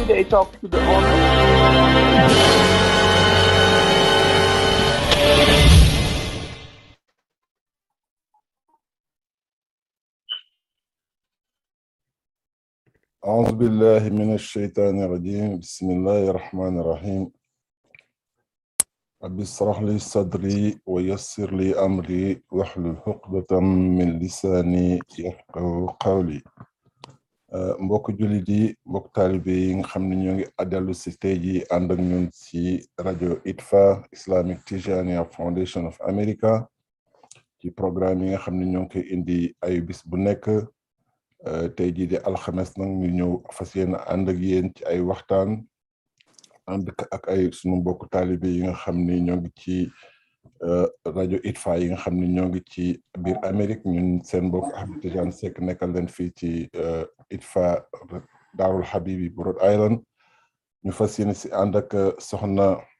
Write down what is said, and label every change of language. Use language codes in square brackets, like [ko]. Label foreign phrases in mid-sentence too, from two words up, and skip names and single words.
[en] talk to the owner? [ar] أعوذ بالله من الشيطان الرجيم بسم الله الرحمن الرحيم رب اشرح لي صدري ويسر لي أمري واحلل عقدة من لساني يفقهوا قولي [wo] mbokk jullit yi mbokk taalibe yi nga xam ne ñoo ngi àddalu si tey ji ànd ak ñun ci rajo Itfa Islamic Tijaniya Foundation of America ci programme yi nga xam ne ñoo ngi koy indi ay bis bu nekk tey jii di alxames nag ñu ñëw fas yéene ànd ak yéen ci ay waxtaan ànd ak ay sunu mbokk taalibe yi nga xam ne ñoo ngi ci rajo Itfa yi nga xam ne ñoo ngi ci biir Amérique ñun seen mbokk Ahmed Tidiane Seck nekkal leen fii ci Itfa Daarul Habibi bu Rhode Island ñu fas yéene si ànd ak soxna